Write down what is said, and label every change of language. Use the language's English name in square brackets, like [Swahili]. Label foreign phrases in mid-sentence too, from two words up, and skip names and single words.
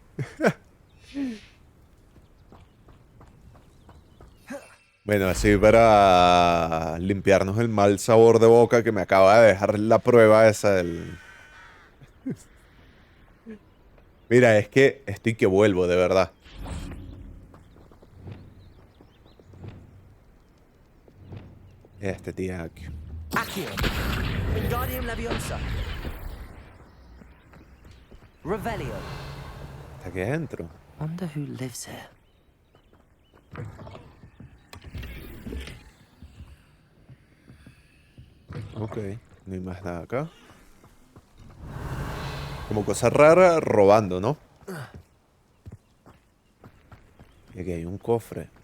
[Spanish] Bueno, así para limpiarnos el mal sabor de boca que me acaba de dejar la prueba esa del... Mira, es que estoy que vuelvo, de verdad. Este tío aquí. Acción. Wingardium Leviosa. Revelio. Está aquí adentro. [English] Wonder who lives here. [Spanish] Ok, no hay más nada acá. Como cosa rara, robando, ¿no? Y aquí hay un cofre.